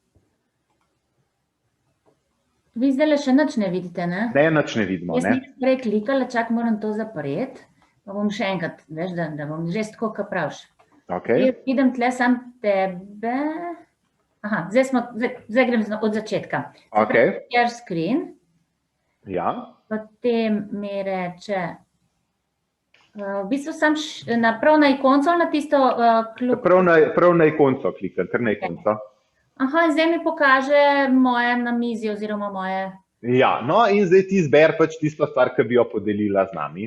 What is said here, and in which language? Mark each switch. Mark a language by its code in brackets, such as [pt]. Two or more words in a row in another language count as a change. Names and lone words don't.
[sl] Vi zdaj še nič ne vidite, ne? Ne, nič ne vidimo, Jaz ne? nekaj prej klikala, čak moram to zapreti, pa bom še enkrat, veš, da bom že tako, kaj praviš. Okay. Vidim tle sam tebe. Aha, zdaj grem od začetka. Okay. [en] Share screen. [sl] Ja. Potem mi reče, v bistvu sam prav na ikonco ali na tisto klub? Prav na ikonco klikam, kar na ikonco. Aha, in zdaj mi pokaže moje namizje oziroma moje... Ja, no in zdaj ti izber pač tisto stvar, ki bi jo podelila z nami.